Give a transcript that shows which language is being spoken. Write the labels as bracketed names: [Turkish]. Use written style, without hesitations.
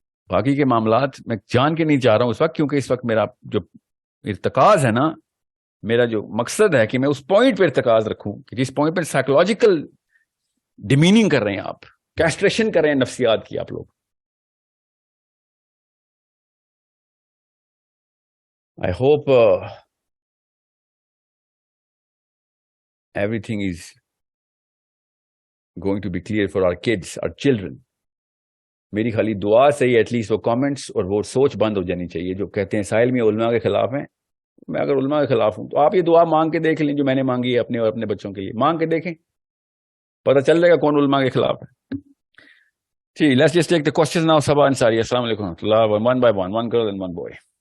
[Urdu] باقی کے معاملات میں جان کے نہیں چاہ رہا ہوں اس وقت، کیونکہ اس وقت میرا جو ارتکاز ہے نا، میرا جو مقصد ہے کہ میں اس پوائنٹ پہ ارتکاز رکھوں کہ جس پوائنٹ پہ سائیکولوجیکل ڈیمیننگ کر رہے ہیں آپ، کیسٹریشن کر رہے ہیں نفسیات کی آپ لوگ. [English] I hope everything is going to be clear for our kids, our children. [Urdu] میری خالی دعا سے ہی ایٹ لیسٹ وہ کامنٹس اور وہ سوچ بند ہو جانی چاہیے جو کہتے ہیں ساحل میں علماء کے خلاف ہیں. میں اگر علماء کے خلاف ہوں تو آپ یہ دعا مانگ کے دیکھ لیں جو میں نے مانگی ہے اپنے اور اپنے بچوں کے لیے. مانگ کے دیکھیں، پتہ چل جائے گا کون علماء کے خلاف ہے. [English] جی let's just take the questions now. Saba Ansari, السلام علیکم ورحمۃ اللہ. One by one girl and one boy.